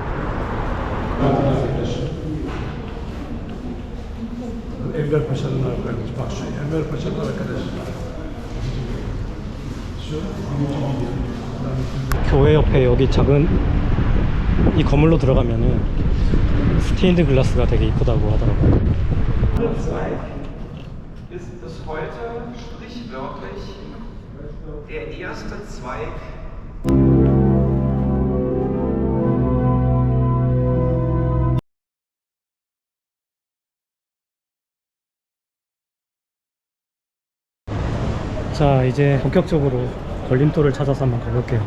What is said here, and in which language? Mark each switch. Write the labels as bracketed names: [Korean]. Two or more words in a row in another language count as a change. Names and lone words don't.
[Korean] 교회 옆에 여기 작은 이 건물로 들어가면은 스테인드 글라스가 되게 이쁘다고 하더라고요. [German] Ist bis heute sprichwörtlich der erste Zweig. [Korean] 자, 이제 본격적으로 걸림돌을 찾아서 한번 가볼게요.